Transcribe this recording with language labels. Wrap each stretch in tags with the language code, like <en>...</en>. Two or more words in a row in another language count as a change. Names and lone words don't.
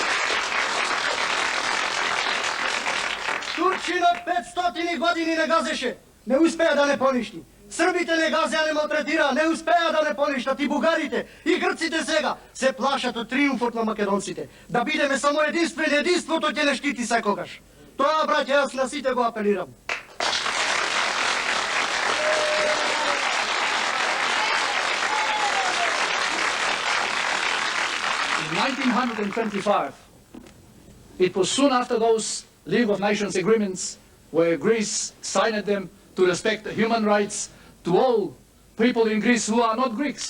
<mk>Турчина 500 години не газеше, не успеа да не поништи. Србите не газеа, не малтретира, не успеа да не поништат. И бугарите, и грците сега се плашат од триумфот на македонците. Да бидеме само единствени, единството ќе не штити секогаш. Тоа, браќа, јас на сите го апелирам.</mk> <en>In 1925, it was soon after those League of Nations agreements where Greece signed them to respect human rights to all people in Greece who are not Greeks.</en>